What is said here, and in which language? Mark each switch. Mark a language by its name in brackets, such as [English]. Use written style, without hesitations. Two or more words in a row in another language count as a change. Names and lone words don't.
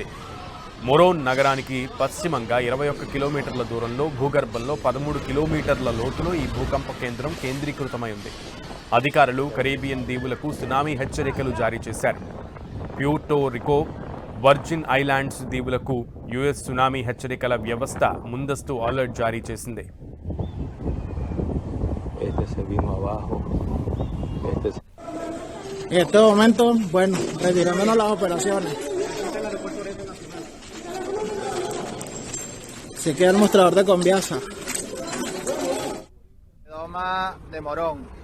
[Telugu] మొరోన్ నగరానికి పశ్చిమంగా 21 కిలోమీటర్ల దూరంలో భూగర్భంలో 13 కిలోమీటర్ల లోతులో ఈ భూకంప కేంద్రం కేంద్రీకృతమై ఉంది. అధికారులు కరేబియన్ దీవులకు సునామీ హెచ్చరికలు జారీ చేశారు. ప్యూర్టో రికో, వర్జిన్ ఐలాండ్స్ దీవులకు యుఎస్ సునామీ హెచ్చరికల వ్యవస్థ ముందస్తు అలర్ట్ జారీ చేసింది. [Spanish] En este momento, bueno, retirándonos las operaciones. Se queda el mostrador de Conviasa. Redoma de Morón.